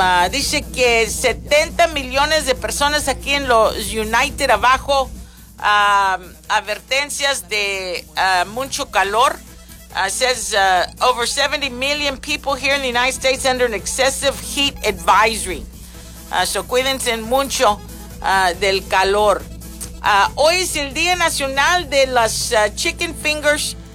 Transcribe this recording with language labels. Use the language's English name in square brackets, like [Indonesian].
[Spanish] Dice que 70 millones de personas aquí en los United abajo, advertencias de mucho calor. [English] Says over 70 million people here in the United States under an excessive heat advisory. [Spanish] So cuídense mucho del calor. Hoy es el Día Nacional de las Chicken Fingers.